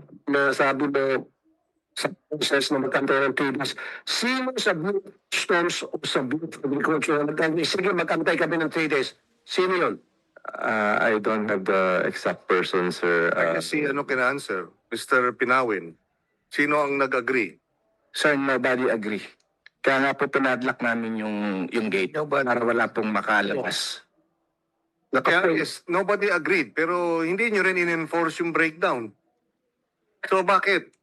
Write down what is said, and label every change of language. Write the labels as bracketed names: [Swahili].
[Filipino] na sabi mo sa process na magkantay ng 3 days, sino sa Bureau of Customs o sa Bureau of Agriculture na nagkantay, sige magkantay kami ng 3 days, sino yun? [English] I don't have the exact person, sir. [Filipino] Kasi kina-answer, Mr. Pinawin, sino ang nag-agree? [English] Sir, nobody agree. [Filipino] Kaya nga po pinadlock namin yung gate para wala pong makalabas. Kaya [English] yes, nobody agreed, [Filipino] pero hindi nyo rin in-enforce yung breakdown. So bakit?